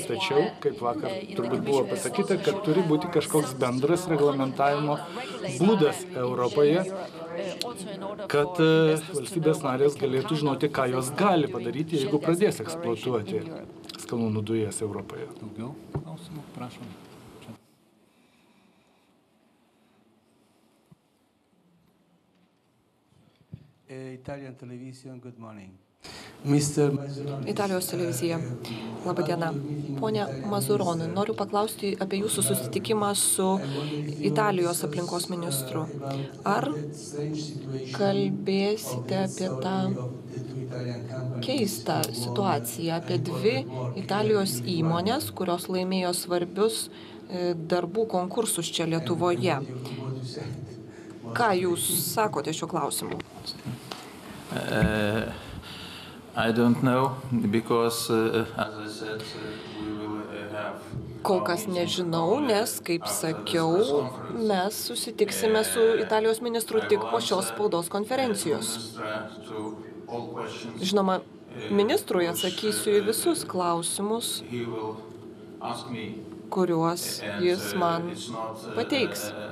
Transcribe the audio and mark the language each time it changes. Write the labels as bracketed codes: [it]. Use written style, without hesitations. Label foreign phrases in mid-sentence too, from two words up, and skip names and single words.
[lt] Tačiau, kaip vakar turbūt buvo pasakyta, kad turi būti kažkoks bendras reglamentavimo būdas Europoje, kad valstybės narės galėtų žinoti, ką jos gali padaryti, jeigu pradės eksploatuoti skalūnų dujas Europoje. Daugiau klausimų, prašom. [en] Italian television, good morning. [lt] Italijos televizija. Labą dieną. Pone Mazuroni, noriu paklausti apie jūsų susitikimą su Italijos aplinkos ministru. Ar kalbėsite apie tą keistą situaciją, apie dvi Italijos įmonės, kurios laimėjo svarbius darbų konkursus čia Lietuvoje? Ką jūs sakote šiuo klausimu? [en] I don't know, because, as I said, we will have... [lt] Kol kas nežinau, nes, kaip sakiau, mes susitiksime su Italijos ministru tik po šios spaudos konferencijos. Žinoma, ministrui atsakysiu į visus klausimus, kuriuos jis man pateiks.